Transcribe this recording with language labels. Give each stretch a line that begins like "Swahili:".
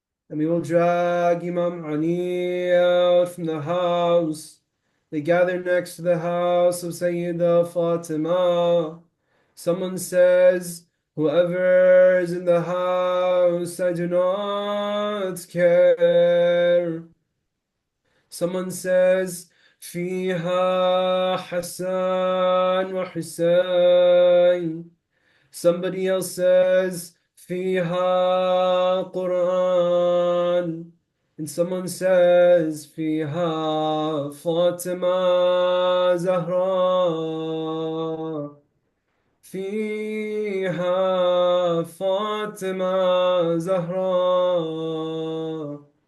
English: And we will drag Imam Ali out from the house. They gather next to the house of Sayyidah Fatima. Someone says, whoever is in the house, I do not care. Someone says,
Arabic: فيها حسن وحسين.
English: Somebody else says,
Arabic: فيها
English: Quran. And someone says,
Arabic: فيها
English: Fatima Zahra.
Arabic: فيها Fatima Zahra.